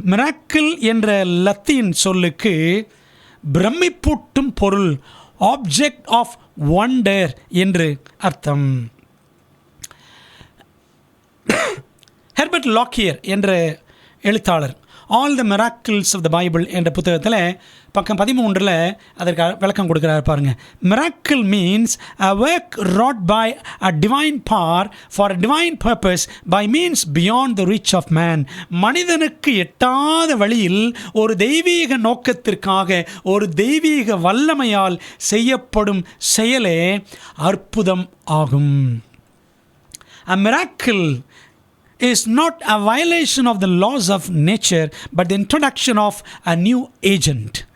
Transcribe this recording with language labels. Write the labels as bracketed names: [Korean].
[Tamil] Miracle என்ற Latin சொல்லுக்கு பிரமிப்பூட்டும் பொருள், [English] object of wonder [Tamil] என்று அர்த்தம். ஹெர்பர்ட் லாக்கியர் என்ற எழுத்தாளர் all the miracles of the Bible என்ற புத்தகத்தில் பக்கம் 13 அதற்கு விளக்கம் கொடுக்குறாரு பாருங்கள். [English] Miracle means a work wrought by a divine power for a divine purpose by means beyond the reach of man. [Tamil] மனிதனுக்கு எட்டாத வழியில் ஒரு தெய்வீக நோக்கத்திற்காக ஒரு தெய்வீக வல்லமையால் செய்யப்படும் செயலே அற்புதம் ஆகும். [English] A miracle is not a violation of the laws of nature but the introduction of a new agent.